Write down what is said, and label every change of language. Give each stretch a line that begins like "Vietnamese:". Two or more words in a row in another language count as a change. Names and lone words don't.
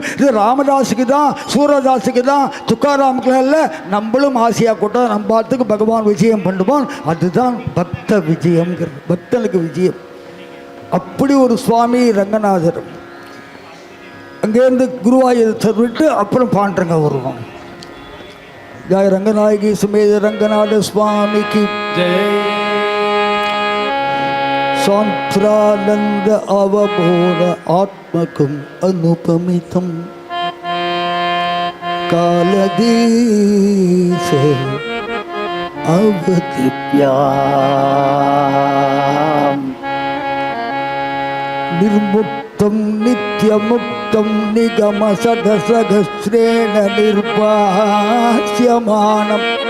Tamil: இது ராமதாஸுக்கு தான், சூரதாஸுக்கு தான், துக்காராமுக்குலாம் இல்லை. நம்மளும் ஆசையாக கூட்டா நம்ம பார்த்துக்கு பகவான் விஜயம் பண்ணுவான். அதுதான் பக்த விஜயம்ங்கிறது, பக்தனுக்கு விஜயம். அப்படி ஒரு சுவாமி ரங்கநாதர். அங்கேருந்து குருவாயூர் விட்டு அப்புறம் பாண்டரங்க வருவோம்.
Hindi: जय रंगनायकी समेत रंगनाथ स्वामी की जय।
Sanskrit: सांत्रानंद अवबोध आत्मकम अनुपमितम कालदीश अवदिव्याम निर्मुक्तं नित्यमुक्तं निगम सदसहस्रेण निर्भास्यमानम्